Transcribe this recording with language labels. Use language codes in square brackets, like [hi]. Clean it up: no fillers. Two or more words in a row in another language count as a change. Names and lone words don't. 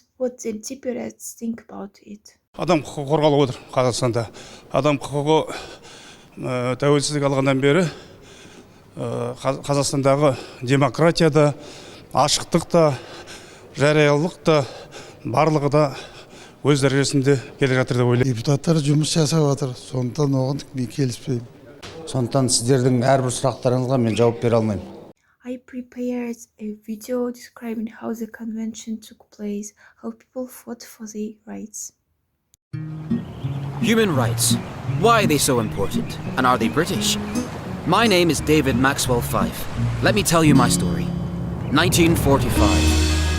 [en] what the deputies think about it. [kk] Адам құқығы қорғалып отыр Қазақстанда. Адам құқығы тәуелсіздік алғаннан бері Қазақстандағы демократияда, ашықтықта, жариялылықта, барлығы да өз дәрежесінде келе жатыр деп ойлаймын. Депутаттар жұмыс жасап жатыр, сондықтан оған мен келіспеймін. Сондықтан сіздердің әрбір сұрақтарыңызға мен жауап бере алмаймын. [en] I prepared a video describing how the convention took place, how people fought for their rights. Human rights. Why are they so important? And are they British? My name is David Maxwell Fife. Let me tell you my story. 1945.